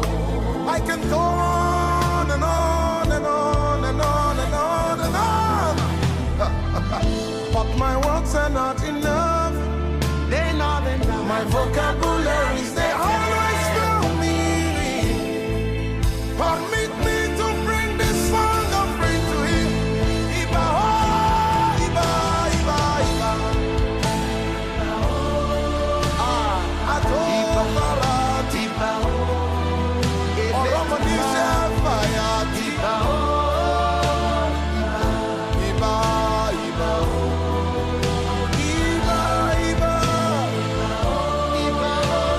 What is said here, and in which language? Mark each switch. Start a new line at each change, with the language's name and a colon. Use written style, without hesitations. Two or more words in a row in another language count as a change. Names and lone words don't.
English: I can go on and on and on and on and on and on. But my words are not enough. They're not enough. My vocabularies, they always fail me. Permit me to bring this song of praise to Him.
Yoruba: Iba, oh, Iba, Iba, Iba. Ah, Ato, Barat, Iba, oh, Oromonisha, Fire, Iba, Iba, Iba, Iba, Iba, Iba.